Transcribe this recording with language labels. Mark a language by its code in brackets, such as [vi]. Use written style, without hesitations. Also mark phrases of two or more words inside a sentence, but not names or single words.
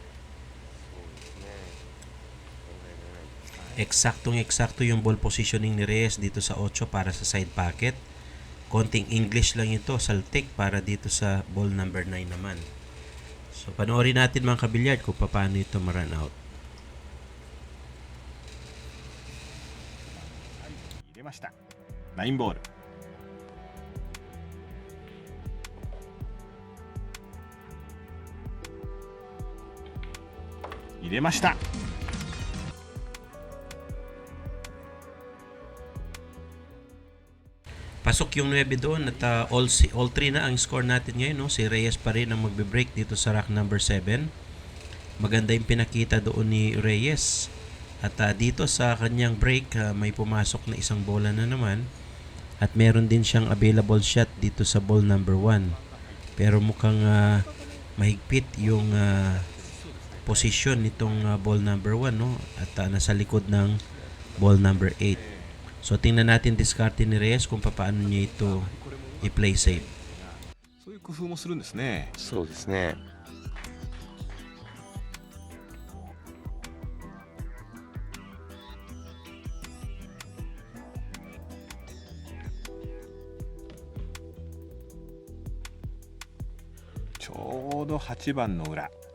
[tl] Eksaktong-eksakto yung [en] ball positioning [tl] ni Reyes dito sa 8 para sa [en] side pocket. [tl] Konting English lang ito, saltik, para dito sa [en] ball number 9 [tl] naman. So, panoorin natin mga kabilyard kung paano ito ma-run out. [ja] 入れました。9ボール。入れました。 [tl] Pasok yung 9 doon at all 3 na ang score natin ngayon. No? Si Reyes pa rin ang magbe-break dito sa [en] rack number 7. [tl] Maganda yung pinakita doon ni Reyes. At dito sa kanyang break, may pumasok na isang bola na naman. At meron din siyang [en] available shot [tl] dito sa [en] ball number 1. [tl] Pero mukhang mahigpit yung position nitong [en] ball number 1. [tl] No? At nasa likod ng [en] ball number 8. [tl] So tingnan natin diskarte ni Reyes kung paano niya ito [en] i-play safe. [ja] そういう工夫もするんですね。そうですね。ちょうど8番の裏。